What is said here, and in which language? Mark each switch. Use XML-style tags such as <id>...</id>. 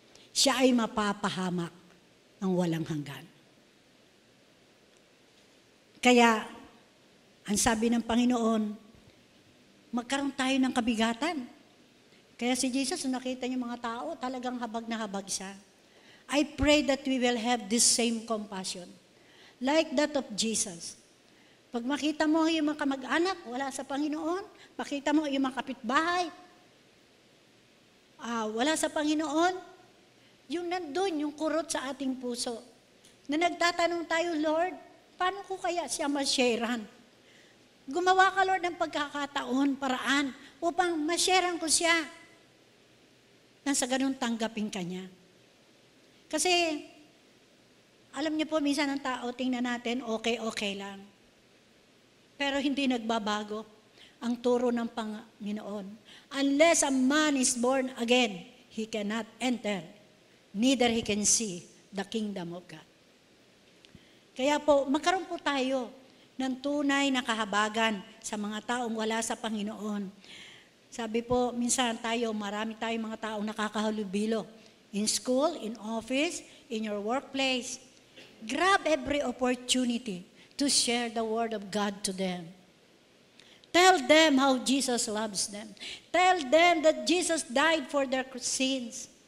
<tl>Siya ay mapapahamak ng walang hanggan. Kaya, ang sabi ng Panginoon, magkaroon tayo ng kabigatan. Kaya si Jesus, nakita niyo mga tao, talagang habag na habag siya.</tl> <en>I pray that we will have this same compassion, like that of Jesus.</en> <tl>Pag makita mo yung mga kamag-anak, wala sa Panginoon, makita mo yung mga kapitbahay, wala sa Panginoon, yung nandun, yung kurot sa ating puso, na nagtatanong tayo, Lord, paano ko kaya siya ma-sharean? Gumawa ka, Lord, ng pagkakataon, paraan, upang ma-sharean ko siya. nang sa ganun tanggapin ka niya. Kasi, alam niyo po, minsan ang tao, tingnan natin, okay lang. Pero hindi nagbabago ang turo ng Panginoon.</tl> <en>Unless a man is born again, he cannot enter, neither he can see the kingdom of God.</en> <tl>Kaya po, magkaroon po tayo ng tunay na kahabagan sa mga taong wala sa Panginoon. Sabi po, minsan marami tayong mga taong nakakahalubilo.</tl> <en>In school, in office, in your workplace. Grab every opportunity to share the Word of God to them. Tell them how Jesus loves them. Tell them that Jesus died for their sins.</en>